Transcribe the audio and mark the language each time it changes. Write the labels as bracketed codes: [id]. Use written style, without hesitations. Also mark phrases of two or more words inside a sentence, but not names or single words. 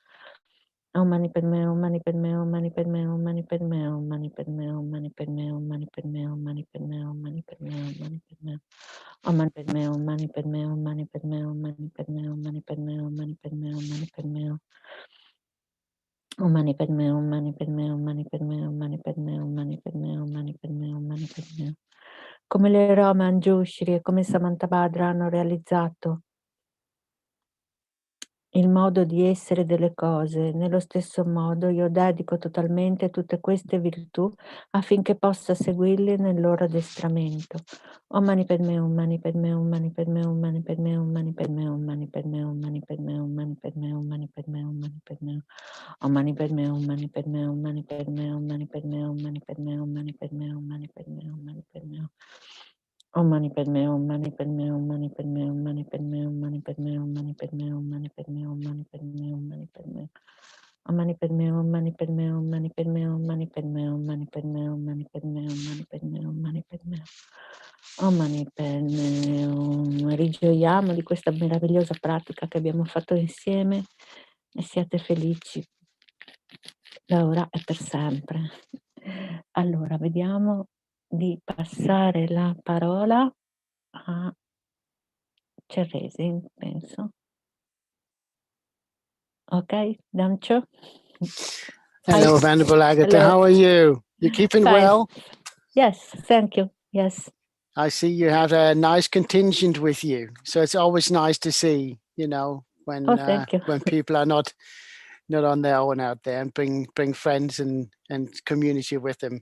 [sa] Om Mani Padme Hum, Mani Padme Hum, Mani Padme Hum, Mani Padme Hum, Mani Padme Hum, Mani Padme Hum, Mani Padme Hum, Mani Padme Hum, Mani Padme Hum, Mani Padme Hum. Om Mani Padme Hum, Mani Padme Hum, Mani Padme Hum, Mani Padme Hum, Mani Padme Hum, Mani Padme Hum, Mani Padme Hum. Om Mani Padme Hum, Mani Padme Hum, Mani Padme Hum, Mani Padme Hum, Mani Padme Hum, Mani Padme Hum, Mani Padme Hum. [it] Come le Roma Anjushri e come Samantabhadra hanno realizzato il modo di essere delle cose, nello stesso modo io dedico totalmente tutte queste virtù affinché possa seguirle nel loro addestramento. [sa] Om Mani Padme Hum, Mani Padme Hum, Mani Padme Hum, Mani Padme Hum, Mani Padme Hum, Mani Padme Hum, Mani Padme Hum, Mani Padme Hum, Mani Padme Hum, Mani Padme Hum. Om Mani Padme Hum, Mani Padme Hum, Mani Padme Hum, Mani Padme Hum, Mani Padme Hum, Mani Padme Hum, Mani Padme Hum, Mani Padme Hum. Om Mani Padme Hum, Mani Padme Hum, Mani Padme Hum, Mani Padme Hum, Mani Padme Hum, Mani Padme Hum, Mani Padme Hum, Mani Padme Hum, Mani Padme Hum. Om Mani Padme Hum, Mani Padme Hum, Mani Padme Hum, Mani Padme Hum, Mani Padme Hum, Mani Padme Hum, Mani Padme Hum, Mani Padme Hum. Om Mani Padme Hum. [it] Rigioiamo di questa meravigliosa pratica che abbiamo fatto insieme e siate felici da ora e per sempre. Allora, vediamo di passare la parola a Chenrezig, penso. Ok, Damcho? [en] Hello, Venerable Agatha. Hello. How are you? You keeping Fine. well? Yes, thank you. Yes. I see you have a nice contingent with you. So it's always nice to see, when Thank you. when people are not on their own out there and bring friends and community with them.